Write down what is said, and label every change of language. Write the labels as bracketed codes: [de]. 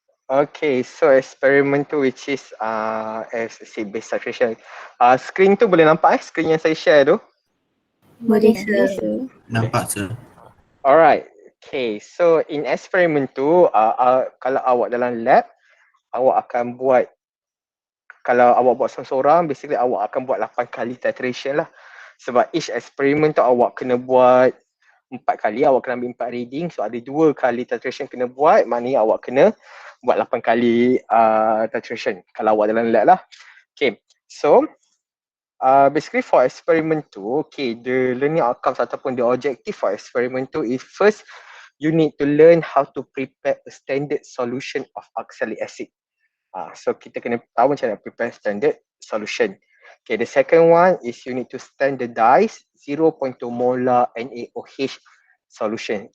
[en] Okay, so experiment tu which is acid-base titration. [ms] Screen tu boleh nampak screen yang saya share tu? Boleh Boleh, [en] sir. [ms] Nampak sir. [en] Alright, okay, so in experiment [ms] tu, kalau awak dalam lab, awak akan buat, kalau awak buat seorang-seorang, basically awak akan buat 8 kali titration lah. Sebab [en] each experiment [ms] tu awak kena buat 4 kali, awak kena ambil 4 reading. So ada 2 kali titration kena buat, maknanya awak kena buat 8 kali titration kalau awak dalam lab lah. [en] Okay, so basically for experiment tu, okay, the learning outcomes [ms] ataupun [en] the objective for experiment tu is first, you need to learn how to prepare a standard solution of oxalic acid. [ms] So kita kena tahu macam nak prepare standard solution. [en] Okay, the second one is you need to standardize 0.2 molar NaOH solution.